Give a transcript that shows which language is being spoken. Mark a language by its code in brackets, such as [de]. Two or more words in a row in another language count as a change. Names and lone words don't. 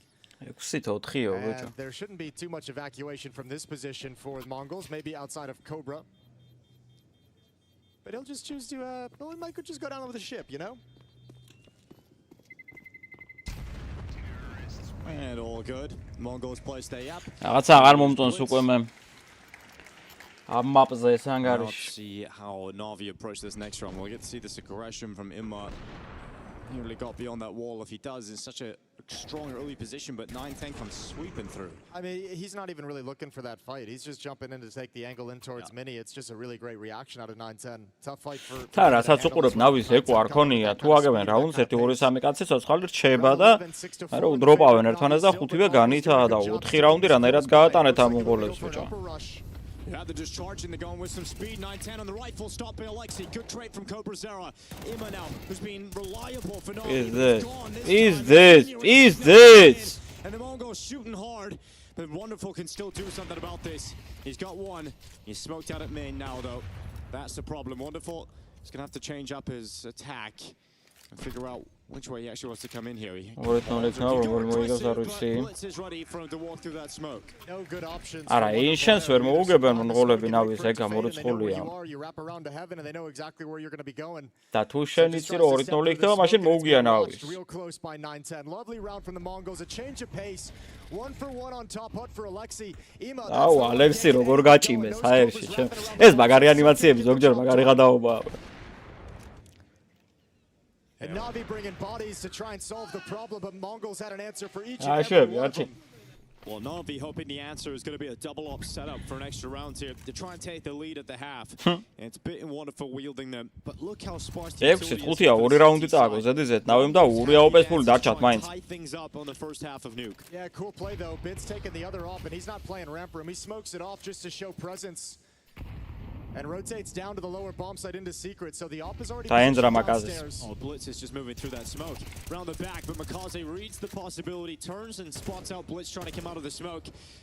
[en] And there shouldn't be too much evacuation from this position for the Mongols, maybe outside of Cobra. But he'll just choose to, well, he might just go down with the ship, you know? And all good. Mongols play stay up. [ka] რაღაცა აღარ მომწონს უკვე მე. ამ მაპზე ეს [en] Let's [ka] ანგარიში. [en] see how Navi approach this next round. We'll get to see this aggression from Imma. He really got beyond that wall. If he does, in such a strong early position, but 9-10 comes sweeping through. I mean, he's not even really looking for that fight. He's just jumping in to take the angle in towards Mini. It's just a really great reaction out of 9-10. Tough fight for... [ka] თან რასაც უყურებ ნავის ეკო არ ქონია. თუ აგებენ რაუნდს 1-2-3 კაცი ცოცხალი რჩება და არა უდროპავენ ერთმანეთს და 5-ვე განითა და 4 რაუნდი რანაირად გაატანეთ ამ მონღოლებს ბიჭო. [en] Yeah, they're just charging, they're going with some speed. 9-10 on the right, full stop by Alexi. Good trade from Cobra Zera. Imma now, who's been reliable for Navi. Is this? And the Mongols shooting hard, but Wonderful can still do something about this. He's got 1. He's smoked out at main now, though. That's the problem. Wonderful is going to have to change up his attack and figure out which way he actually wants to come in here. No good options. [ka] არა, ინშენს ვერ მოუგებენ მონღოლები ნავის ეგ გამორიცხულია. [en] You wrap around to heaven and they know exactly where you're going to be going. [ka] და თუ შენ იცი რომ 2-0 იქნება, მაშინ მოუგია ნავის. [en] Real close by 9-10. Lovely round from the Mongols. A change of pace. 1 for 1 on top hut for Alexi. [ka] აუ, ალექსი როგორ გაჭიმეს ჰაერში ჩემ. ეს მაგარი ანიმაციები ზოგჯერ მაგარი გადაობაა. [en] And Navi bringing bodies to try and solve the problem, but Mongols had an answer for each Ah, and sure, every one of gotcha. them. Well, Navi hoping the answer is going to be a double up setup for an extra round here to try and take the lead at the half. And it's a bit Wonderful wielding them, but look how sparse the [ka] 6-5-ია 2 რაუნდი წააგო ზედიზეთ ნავიმ და ურია ოპესფული დარჩათ მაინც. [en] Tie things up on the first half of Nuke. Yeah, cool play though. Bid's taking the other off, and he's not playing ramp room. He smokes it off just to show presence. And rotates down to the lower bomb site into secret, so the op is already downstairs. Oh, Blitz is just moving through that smoke. Round the back, but Makaze reads the possibility, turns and spots out Blitz trying to come out of the smoke.